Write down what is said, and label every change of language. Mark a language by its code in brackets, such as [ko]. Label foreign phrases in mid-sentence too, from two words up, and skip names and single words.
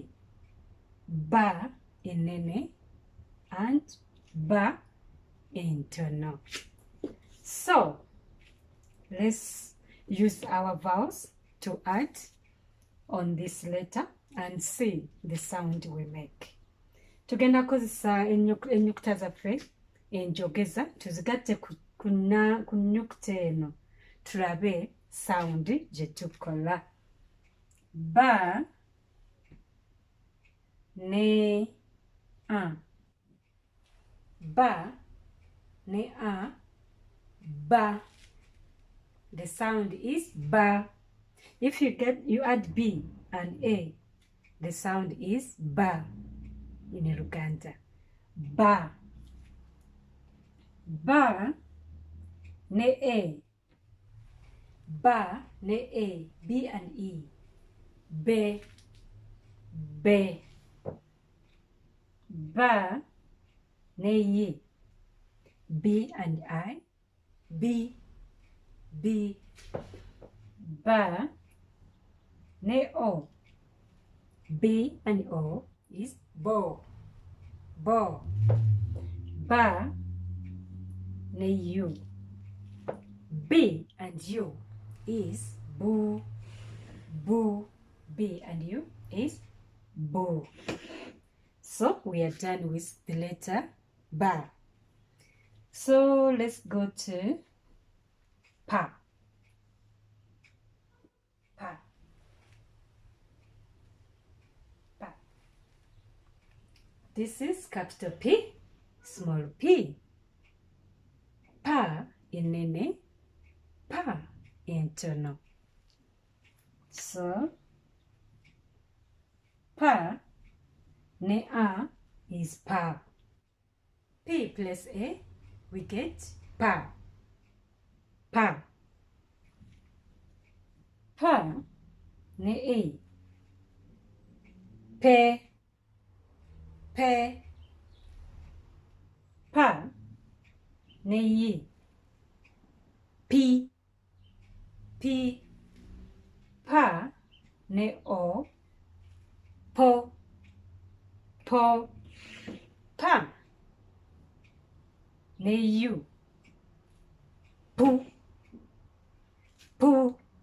[lg] Ba in nene and ba in tono. [en] So let's use our vowels to add on this letter and see the sound we make. [lg] Tugenda kozesa ennukuta zaffe enjogeza tuzigatte ku nnukuta eno tulabe sound gye tukola. Ba ne a. Ba ne a. Ba. [en] The sound is ba. If you add B and A, the sound is ba in Luganda. [lg] Ba. Ba ne A. Ba ne A. [en] B and E. Be. Be. [lg] Ba ne Y. [en] B and I. B. [lg] B. Ba ne O. [en] B and O is bo. [lg] Bo. Ba ne U. [en] B and U is boo. Boo. B and U is boo. So we are done with the letter ba. So let's go to pa. Pa. Pa. This is capital P, small p. [lg] Pa in nene, pa in tono. [en] So [lg] pa ne a [en] is pa. P plus A, we get pa. [lg] Pa. Pa ne A. Pe. Pe. Pa ne Y. P. P. Pa ne O. Po. Po. Pa ne U. Poo. Poo.